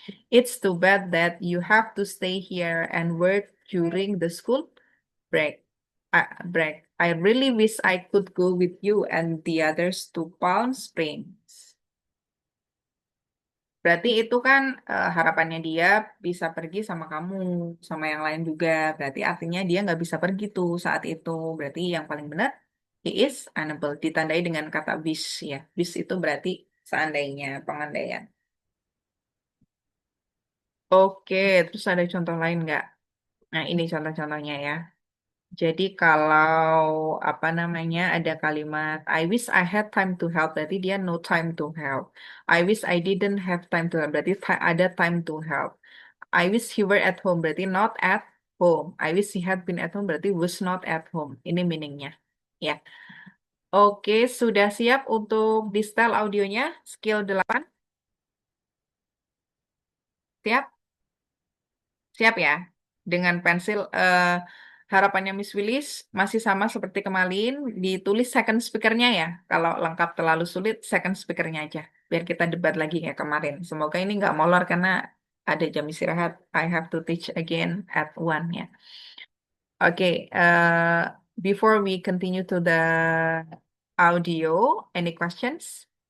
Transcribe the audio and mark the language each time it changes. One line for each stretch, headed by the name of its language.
English: It's too bad that you have to stay here and work during the school break. Break. I really wish I could go with you and the others to Palm Springs.
Indonesian: Berarti itu kan harapannya dia bisa pergi sama kamu, sama yang lain juga. Berarti artinya dia nggak bisa pergi tuh saat itu. Berarti yang paling benar,
English: he is unable.
Indonesian: Ditandai dengan kata wish ya. Wish itu berarti seandainya, pengandaian. Oke, terus ada contoh lain nggak? Nah, ini contoh-contohnya ya. Jadi kalau apa namanya ada kalimat
English: I wish I had time to help, berarti dia no time to help. I wish I didn't have time to help, berarti ada time to help. I wish he were at home, berarti not at home. I wish he had been at home, berarti was not at home.
Indonesian: Ini meaningnya. Ya. Oke, sudah siap untuk di style audionya? Skill 8? Siap? Siap ya? Dengan pensil harapannya Miss Willis masih sama seperti kemarin, ditulis second speakernya ya. Kalau lengkap terlalu sulit, second speakernya aja. Biar kita debat lagi kayak kemarin. Semoga ini nggak molor karena ada jam istirahat.
English: I have to teach again at 1 ya. Oke, before we continue to the audio, any questions?